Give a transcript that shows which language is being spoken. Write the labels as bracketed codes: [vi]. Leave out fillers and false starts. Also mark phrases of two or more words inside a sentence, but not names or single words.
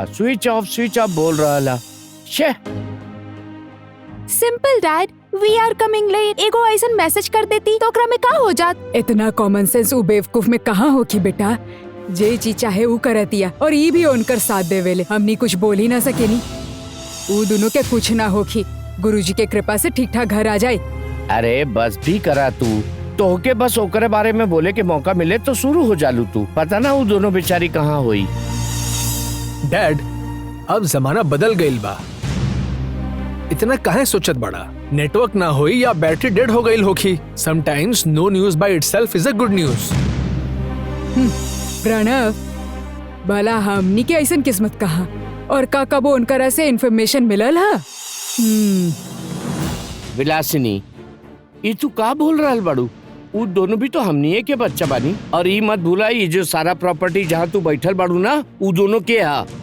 [en] switch off [bho] बोल रहा। शे [en] Simple dad, we are coming late. [bho] एगो ऐसा मैसेज कर देती तो ओकरा में का हो जात। इतना [en] common sense [bho] उ बेवकूफ में कहाँ हो की बेटा। जे चीज चाहे उ करतिया और ये भी उनकर साथ देवेले। हमनी कुछ बोल ही ना सकेनी। उ दोनों के कुछ ना होखी। गुरुजी के कृपा से ठीक ठाक घर आ जाए। अरे बस भी करा तू। तोहके बस ओकरे बारे में बोले के मौका मिले तो शुरू हो जालू तू। पता ना वो दोनों बेचारी कहाँ हुई। डैड, अब जमाना बदल गईल बा। इतना काहे सोचत बड़ा? नेटवर्क ना होई या बैटरी डेड हो गईल होखी। [en] Sometimes no news by itself is a good news. [bho] प्रणव, भला हमनी के ऐसन किस्मत कहा और का कबो उनकर से इन्फॉर्मेशन मिलल है? विलासिनी, ये तू का बोल रहा बड़ू? वो दोनों भी तो हमनी के बच्चा बानी। और ये मत भूला, ये जो सारा प्रॉपर्टी जहाँ तू बैठल बाड़ू ना, वो दोनों के हा।